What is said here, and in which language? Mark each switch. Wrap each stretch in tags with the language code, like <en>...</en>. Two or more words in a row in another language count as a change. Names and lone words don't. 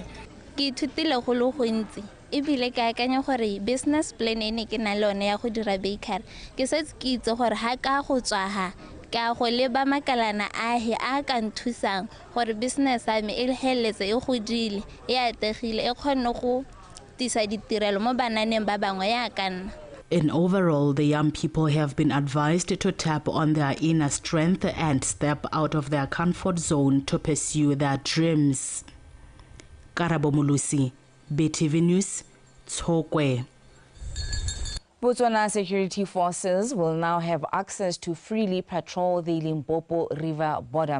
<tn>ke ithutile go lo go ntsi e bile ke akanya gore</tn> <en>business plan</en> <tn>ene ke na lone ya go dira bakery ke setse ke itse gore ha ka go tswaha ka go leba makalana a ka nthusang gore business ya me e heletse e godile e ategile e kgone go tisa ditirelo mo bananeng ba bangwe ya kana.</tn> <en>In overall, the young people have been advised to tap on their inner strength and step out of their comfort zone to pursue their dreams. Karabo Mulusi, BTV News, Tokwe. Botswana security forces will now have access to freely patrol the Limpopo River border.</en>